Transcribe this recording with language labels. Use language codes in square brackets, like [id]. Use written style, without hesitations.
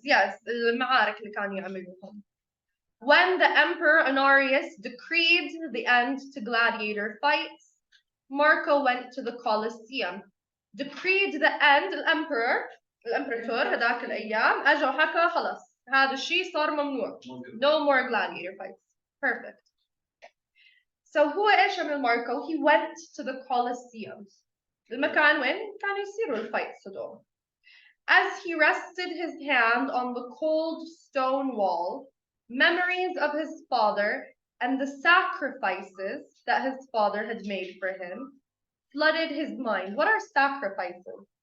[en] Yes, [ar] المعارك اللي كانوا يعملوهم. [en] When the Emperor Honorius decreed the end to gladiator fights, Marco went to the Colosseum. Decreed the end, [ar] الامبراطور هذاك الايام اجى وحكى خلص هذا الشيء صار ممنوع. [en] No more gladiator fights. Perfect. So [ar] هو ايش عمل ماركو؟ [en] He went to the Colosseum. [ar] المكان وين كانوا يصيروا الفايتس هدول. [en] As he rested his hand on the cold stone wall, memories of his father and the sacrifices that his father had made for him flooded his mind. What are sacrifices?